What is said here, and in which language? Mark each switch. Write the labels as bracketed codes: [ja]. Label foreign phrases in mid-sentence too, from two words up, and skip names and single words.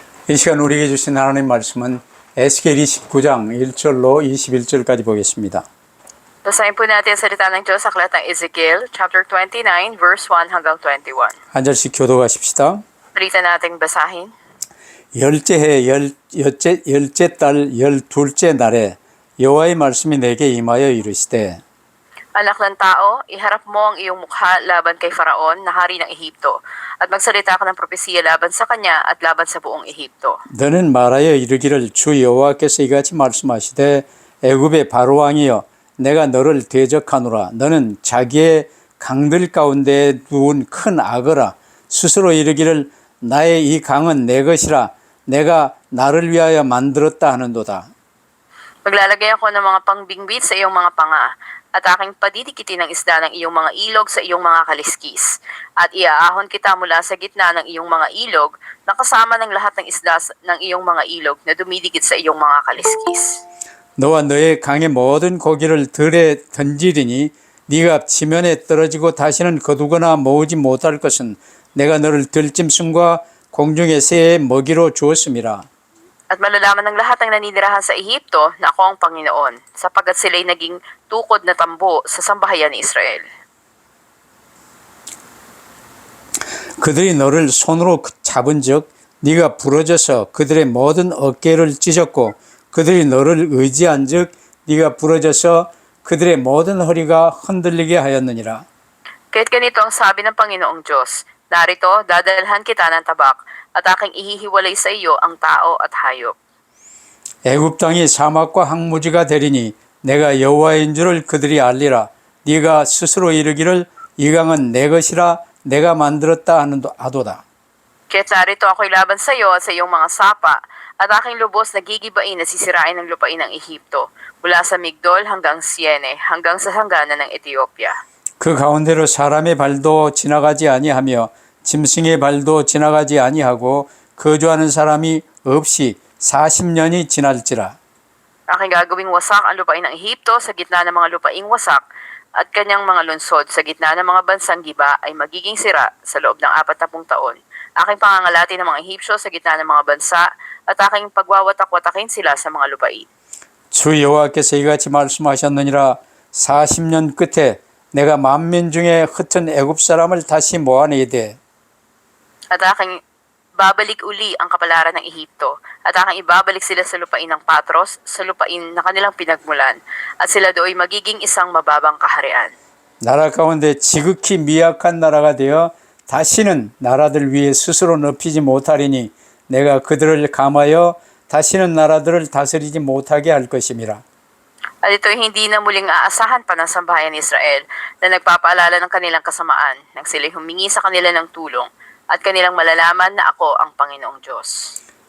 [ko] 이 시간 우리에게 주신 하나님 말씀은 에스겔 29장 1절로 21절까지 보겠습니다. [tl] Basahin po natin ang salita ng Diyos sa aklat ng Ezekiel, chapter 29, verse 1 hanggang 21. [ko] 한 절씩 교도하십시다. [tl] Salita nating basahin. [ko] 열째 해 열째 달 12째 날에 여호와의 말씀이 내게 임하여 이르시되 [tl] Anak ng tao, iharap mo ang iyong mukha laban kay Faraon na hari ng Ehipto, at magsalita ka ng propesiya laban sa kanya at laban sa buong Ehipto. [ko] 너는 말하여 이르기를 주 여호와께서 이같이 말씀하시되 애굽의 바로 왕이여 내가 너를 대적하노라 너는 자기의 강들 가운데 누운 큰 악어라 스스로 이르기를 나의 이 강은 내 것이라 내가 나를 위하여 만들었다 하는도다. [tl] Maglalagay ako ng mga pangbingbit sa iyong mga panga, at aking padidikitin ng isda ng iyong mga ilog sa iyong mga kaliskis. At iaahon kita mula sa gitna ng iyong mga ilog, na kasama ng lahat ng isda ng iyong mga ilog na dumidikit sa iyong mga kaliskis. [ko] 너와 너의 강의 모든 고기를 들에 던지리니 네가 지면에 떨어지고 다시는 거두거나 모으지 못할 것은 내가 너를 들짐승과 공중의 새의 먹이로 주었음이라. [tl] At malalaman ng lahat ng naninirahan sa Ehipto na ako ang Panginoon, sapagkat sila'y naging tukod na tambo sa sambahayan ni Israel. [ko] 그들이 너를 손으로 잡은즉 네가 부러져서 그들의 모든 어깨를 찢었고 그들이 너를 의지한즉 네가 부러져서 그들의 모든 허리가 흔들리게 하였느니라. [tl] Kahit ganito ang sabi ng Panginoong Diyos, narito, dadalhan kita ng tabak, at aking ihihiwalay sa iyo ang tao at hayop. [ko] 애굽 땅이 사막과 항무지가 되리니 내가 여호와인 줄을 그들이 알리라. 네가 스스로 이르기를 이 강은 내 것이라 내가 만들었다 하도다. [tl] Kaya't narito ako'y laban sa iyo at sa iyong mga sapa, at aking lubos na gigibain na sisirain ng lupain ng Ehipto, mula sa Migdol hanggang Siene, hanggang sa hangganan ng Ethiopia. [ko] 그 가운데로 사람의 발도 지나가지 아니하며 짐승의 발도 지나가지 아니하고 거주하는 사람이 없이 40년이 지날지라. [tl] Aking gagawing wasak ang lupain ng Ehipto sa gitna ng mga lupaing wasak, at kanyang mga lunsod sa gitna ng mga bansang giba ay magiging sira sa loob ng 40 taon. Aking pangangalati ng mga Ehipsyo sa gitna ng mga bansa, at aking pagwawatak-watakin sila sa mga lupain. [ko] 주 여호와께서 이같이 말씀하셨느니라. 40년 끝에 내가 만민 중에 흩은 애굽 사람을 다시 모아내되 [tl] At aking babalik uli ang kapalaran ng Ehipto, at aking ibabalik sila sa lupain ng Patros, sa lupain na kanilang pinagmulan, at sila do'y magiging isang mababang kaharian. [ko] 나라 가운데 지극히 미약한 나라가 되어 다시는 나라들 위에 스스로 높이지 못하리니 내가 그들을 감하여 다시는 나라들을 다스리지 못하게 할 것임이라. [tl] At ito'y hindi na muling aasahan pa ng sambahayan ni Israel na nagpapaalala ng kanilang kasamaan nang sila'y humingi sa kanila ng tulong, at kanilang malalaman na ako ang Panginoong Diyos.